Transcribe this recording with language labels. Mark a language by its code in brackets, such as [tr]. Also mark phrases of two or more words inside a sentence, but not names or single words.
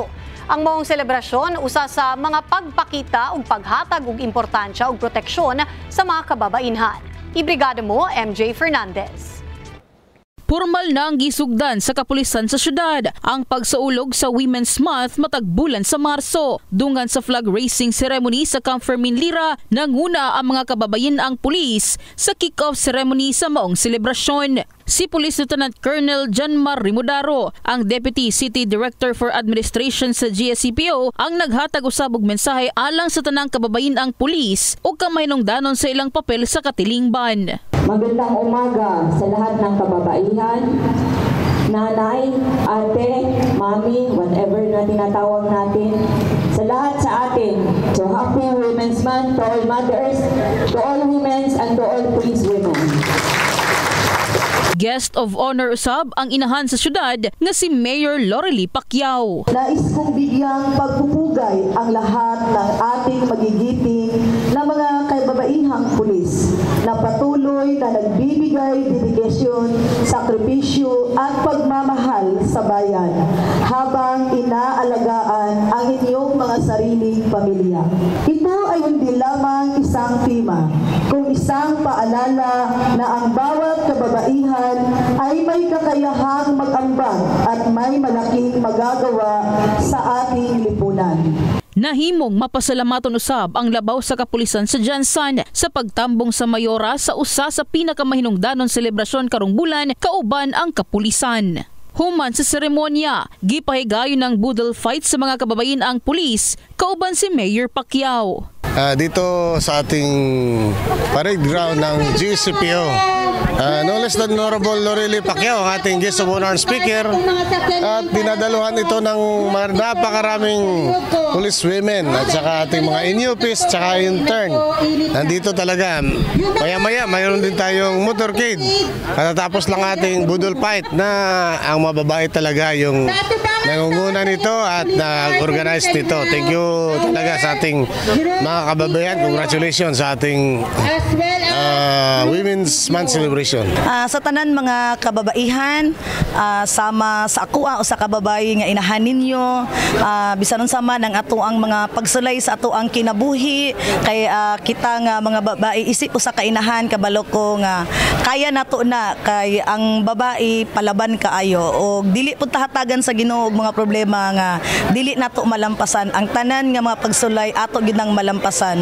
[ceb] Ang maong selebrasyon usa sa mga pagpakita ug paghatag og importansya ug proteksyon sa mga kababainhan. Ibrigada mo MJ Fernandez. Formal na ang gisugdan sa kapulisan sa syudad ang pagsaulog sa Women's Month matag bulan sa Marso. Dungan sa [en] flag raising ceremony [ceb] sa Camp Fermin-Lira, nanguna ang mga kababayan ang pulis sa [en] kick-off ceremony [ceb] sa maong selebrasyon. Si Police Lieutenant Colonel Janmar Rimodaro, ang Deputy City Director for Administration sa GSCPO, ang naghatag usab og mensahe alang sa tanang kababayan ang pulis ug kamahinungdanon sa ilang papel sa katilingban. [tl] Magandang umaga sa lahat ng kababaihan, nanay, ate, mami, whatever na tinatawag natin, sa lahat sa atin. [en] So happy Women's Month to all mothers, to all women, and to all police women. [ceb] Guest of honor usab ang inahan sa syudad nga si Mayor Lorely Pacquiao. [tl] Nais kong bigyang pagpupugay ang lahat ng ating magigiting na mga kababaihang pulis na patuloy na nagbibigay dedikasyon, sakripisyo at pagmamahal sa bayan habang inaalagaan ang inyong mga sariling pamilya. Ito ay hindi lamang isang tema, kung isang paalala na ang bawat kababaihan ay may kakayahang mag-ambag at may malaking magagawa sa ating lipunan. [ceb] Nahimong mapasalamaton usab ang labaw sa kapulisan sa Jansan sa pagtambong sa mayora sa usa sa pinakamahinungdanon selebrasyon karong bulan kauban ang kapulisan. Human sa seremonya, gipahigayon ng [en] budol fight [ceb] sa mga kababayan ang pulis kauban si Mayor Pacquiao. [tl] Dito sa ating parade ground ng GCPO, [en] no less than Honorable [tl] Lorely Pacquiao, ating [en] guest of honor speaker, [tl] at dinadaluhan ito ng mga napakaraming [en] police women [tl] at saka ating mga in-UPs at saka intern. Nandito talaga, maya-maya mayroon din tayong motorcade. Katatapos lang ating [en] budol fight [tl] na ang mababae talaga yung nangunguna nito at nag-organize nito. [en] Thank you [tl] talaga sa ating mga kababayan. Congratulations sa ating [en] Women's Month celebration. [ceb] Sa tanan mga kababaihan, sama sa ako o sa kababayi nga inahan ninyo, bisanon sama ng ato ang mga pagsulay sa ato ang kinabuhi kay kita nga mga babae isip usa ka inahan kabalo ko nga kaya nato na kay ang babae palaban kaayo o dili pud tahatagan sa Ginoo mga problema nga dili nato malampasan ang tanan nga mga pagsulay ato gid nang malampasan.